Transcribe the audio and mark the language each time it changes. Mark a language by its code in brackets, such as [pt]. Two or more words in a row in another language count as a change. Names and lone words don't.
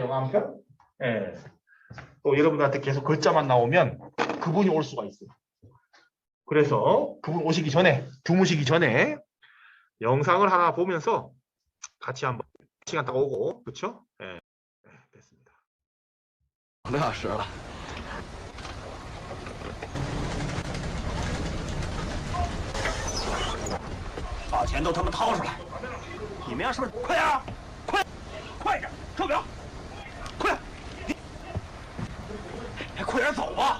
[ko] 영어 한 편? 예. 또 여러분들한테 계속 글자만 나오면 그분이 올 수가 있어요. 그래서 그분 오시기 전에, 주무시기 전에 영상을 하나 보면서 같이 한번 시간 딱 오고, 그렇죠? 예. 네, 됐습니다. [zh] 2小时了，把钱都他妈掏出来！你们呀，是不是？快点儿，快点，手表，快，快点走吧！